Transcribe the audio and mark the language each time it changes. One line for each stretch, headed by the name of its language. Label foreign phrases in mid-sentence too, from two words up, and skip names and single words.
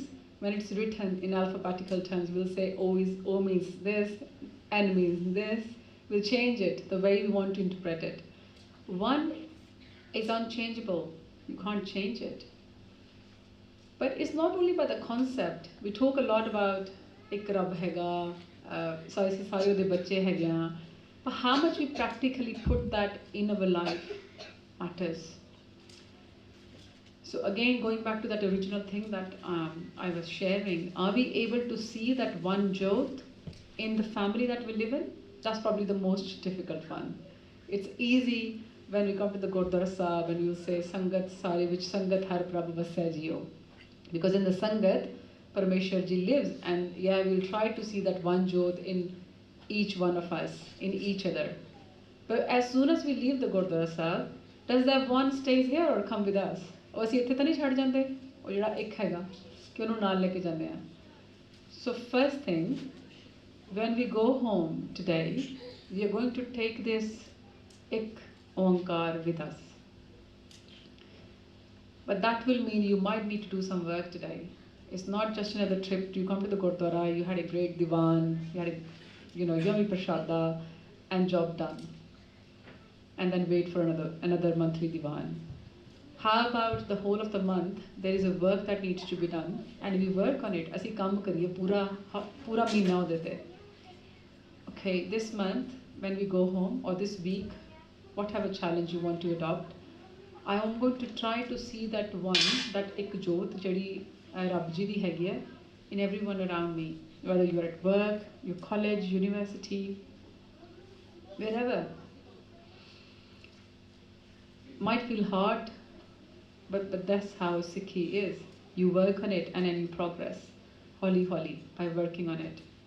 English: When it's written in alphabetical terms, we'll say O means this, N means this. We'll change it the way we want to interpret it. One is unchangeable. You can't change it. But it's not only by the concept. We talk a lot about
Punjabi: ਇੱਕ ਰੱਬ ਹੈਗਾ, ਸਾਰੇ ਦੇ ਬੱਚੇ ਹੈਗਾ.
English: But how much we practically put that in our life matters. So again, going back to that original thing that I was sharing, are we able to see that one Jyot in the family that we live in? That's probably the most difficult one. It's easy when we come to the Gurdwara Sahib and we'll say
Punjabi: ਸੰਗਤ ਸਾਰੀ,
English: which
Punjabi: ਸੰਗਤ ਹਰ ਪ੍ਰਭੂ ਵਸਿਆ ਜੀਓ.
English: Because in the Sangat, Parmeshwar Ji lives, and yeah, we'll try to see that one Jyot in each one of us, in each other. But as soon as we leave the Gurdwara Sahib, does that one stays here or come with us?
Punjabi: ਉਹ ਅਸੀਂ ਇੱਥੇ ਤਾਂ ਨਹੀਂ ਛੱਡ ਜਾਂਦੇ ਉਹ ਜਿਹੜਾ ਇੱਕ ਹੈਗਾ ਕਿ ਉਹਨੂੰ ਨਾਲ ਲੈ ਕੇ ਜਾਂਦੇ ਆ
English: So first thing, when we go home today, we are going to take this Ek Oankar with us. But that will mean you might need to do some work today. It's not just another trip. You come to the Gurdwara, you had a great divan, you had a yummy prashada, and job done. And then wait for another monthly divan. How about the whole of the month, there is a work that needs to be done, and we work on it.
Punjabi: ਅਸੀ ਕਾਮ ਕਰੀਏ ਪੂਰਾ ਮਹੀਨਾ ਹੋ ਦੇਤੇ.
English: Okay, this month, when we go home, or this week, whatever challenge you want to adopt, I am going to try to see that one, that
Punjabi: ਇੱਕ ਜੋਤ, ਜਿਹੜੀ ਰੱਬ ਜੀ ਦੀ ਹੈਗੀ ਹੈ,
English: in everyone around me. Whether you are at work, your college, university, wherever. Might feel hard, but that's how Sikhi is. You work on it and then you progress. Holi by working on it.